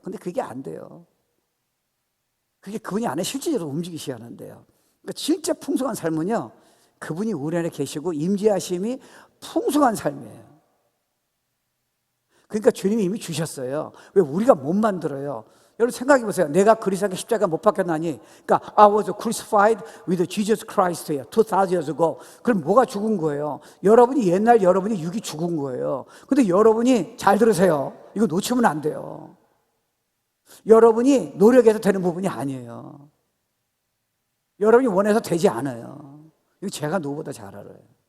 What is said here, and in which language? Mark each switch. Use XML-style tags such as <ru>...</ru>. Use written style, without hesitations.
<ko>근데 그게 안 돼요. 그게 그분이 안에 실질적으로 움직이셔야 하는데요. 그러니까 진짜 풍성한 삶은요, 그분이 우리 안에 계시고 임재하심이 풍성한 삶이에요. 그러니까 주님이 이미 주셨어요. 왜 우리가 못 만들어요? 여러분 생각해 보세요. 내가 그리스도의 십자가 못 박혔나니, 그러니까</ko> <en>I was crucified with Jesus Christ 2000 years ago.</en> <ko>그럼 뭐가 죽은 거예요? 여러분이 옛날 여러분이 육이 죽은 거예요. 근데 여러분이 잘 들으세요. 이거 놓치면 안 돼요. 여러분이 노력해서 되는 부분이 아니에요. 여러분이 원해서 되지 않아요. 이거 제가 누구보다 잘 알아요.</ko>